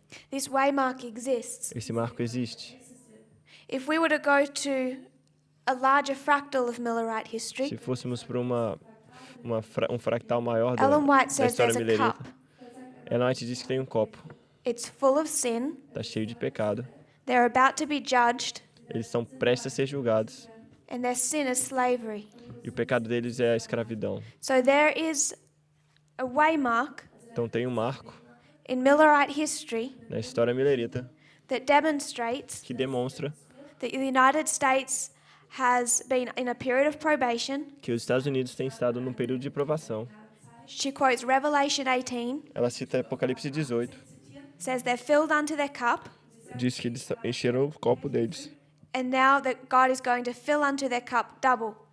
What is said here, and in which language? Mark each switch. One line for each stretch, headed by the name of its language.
English: This waymark exists.
Portuguese: Esse marco existe.
English: If we were to go to a larger fractal of Millerite history,
Portuguese: Se fôssemos para um fractal maior da
English: Ellen White says
Portuguese: história
English: there's a
Portuguese: milerita,
English: cup.
Portuguese: Ellen White diz que tem um copo.
English: It's full of sin.
Portuguese: Está cheio de pecado.
English: They're about to be judged,
Portuguese: Eles estão prestes a ser julgados.
English: and their sin is slavery.
Portuguese: E o pecado deles é a escravidão.
English: So there is a waymark
Portuguese: Então tem um marco
English: in Millerite history
Portuguese: na história milerita
English: that demonstrates
Portuguese: que demonstra
English: that the United States has been in a period of probation.
Portuguese: que os Estados Unidos têm estado num período de provação.
English: She quotes Revelation 18,
Portuguese: Ela cita Apocalipse 18.
English: says they're filled unto their cup,
Portuguese: Diz que eles encheram o copo deles.
English: and now that God is going to fill unto their cup double.